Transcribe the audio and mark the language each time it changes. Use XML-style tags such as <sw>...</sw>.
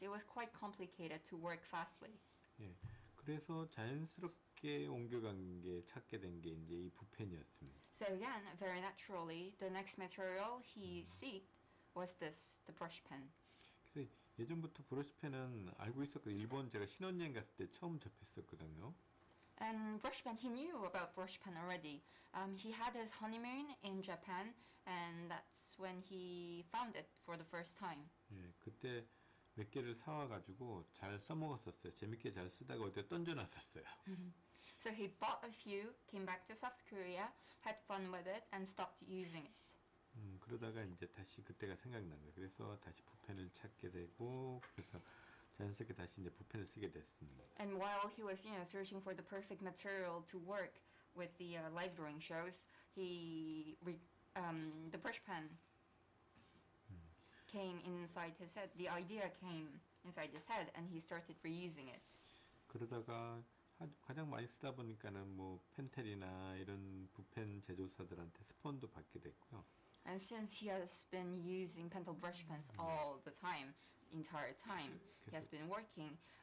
<en>It was quite complicated to work fastly.</en> <ko>예. 그래서 자연스럽게 옮겨간 게 찾게 된 게 이제 이 붓펜이었습니다.</ko> <en>So again, very naturally, the next material he seeked was the brush pen.</en> <ko>그래서 예전부터 브러쉬펜은 알고 있었거든요. 일본 제가 신혼여행 갔을 때 처음 접했었거든요.</ko> <en>And brush pen, he knew about brush pen already. He had his honeymoon in Japan, and that's when he found it for the first time.</en> <ko>예, 그때 몇 개를 사와가지고 잘 써먹었었어요. 재밌게 잘 쓰다가 어디에 던져놨었어요.</ko> <en>So he bought a few, came back to South Korea, had fun with it, and stopped using it.</en> <ko>그러다가 이제 다시 그때가 생각난 거예요. 그래서 다시 붓펜을 찾게 되고 그래서 자연스럽게 다시 이제 붓펜을 쓰게 됐습니다.</ko> <en>And while he was, searching for the perfect material to work with the live drawing shows, the brush pen came inside his head. The idea came inside his head, and he started reusing it.</en> <ko>그러다가 가장 많이 쓰다 보니까는 뭐 펜텔이나 이런 붓펜 제조사들한테 스폰도 받게 됐고요.</ko> <en>And since he has been using Pentel brush pens all the time, entire time, he has been working.</en>